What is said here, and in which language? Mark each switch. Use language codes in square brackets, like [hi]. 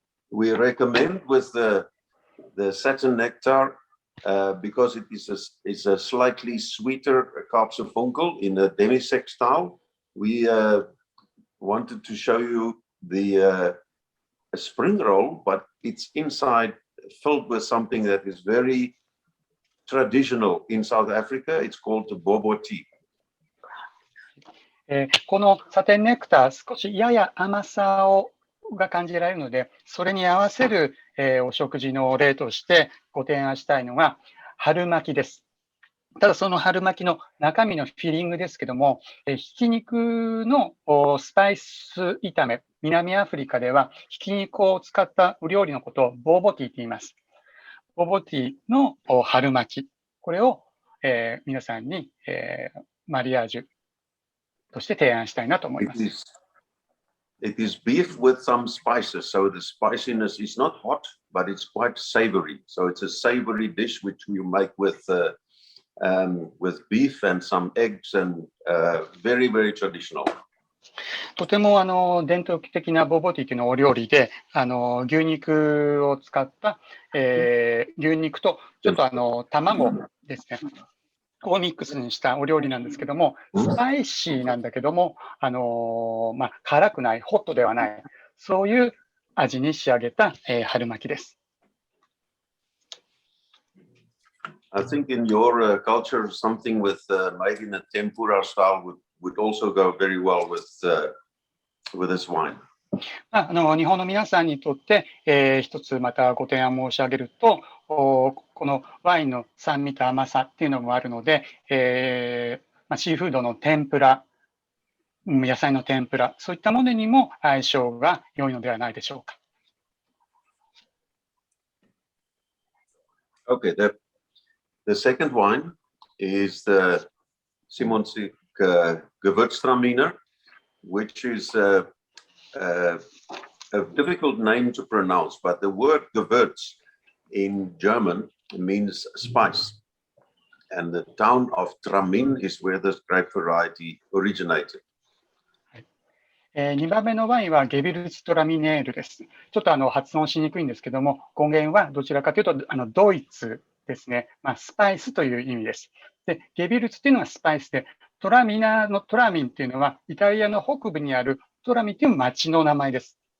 [en] We recommend with the satin nectar because it is a slightly sweeter Kaapse in a demi-sec style. We wanted to show you the spring roll, but it's inside filled with something that is very traditional in South Africa. It's called the bobo tea. [ja] このサテンネクター、少しやや甘さが感じられるので、それに合わせる、お食事の例としてご提案したいのが春巻きです。ただその春巻きの中身のフィリングですけども、ひき肉のスパイス炒め、南アフリカではひき肉を使ったお料理のことをボーボティと言います。ボーボティの春巻き、これを、皆さんに、マリアージュとして提案したいなと思います。 [en] It is beef with some spices, so the spiciness is not hot, but it's quite savory. So it's a savory dish which you make with beef and some eggs and very, very traditional. [ja] とても伝統的なボーボティというのはお料理で、牛肉を使った、牛肉とちょっと卵ですね。をミックスにしたお料理なんですけども、スパイシーなんだけども、辛くない、ホットではない、そういう味に仕上げた、春巻きです。 [en] I think in your culture, something with made in a tempura style would also go very well with this wine. [ja] 日本の皆さんにとって、一つまたご提案申し上げると、このワインの酸味と甘さっていうのもあるので、シーフードの天ぷら、野菜の天ぷら、そういったものにも相性が良いのではないでしょうか。 [en] Okay, the second wine is the Shimon Hiッシ Gewürztraminer, which is a difficult name to pronounce, but the word Gewürz in German means spice. And the town of Tramin is where this grape variety originated. [ja] 2番目のワインはゲビルツトラミネールです。ちょっと発音しにくいんですけども、語源はどちらかというとドイツですね。スパイスという意味です。で、ゲビルツというのはスパイスで、トラミナのトラミンというのはイタリアの北部にあるトラミンという町の名前です。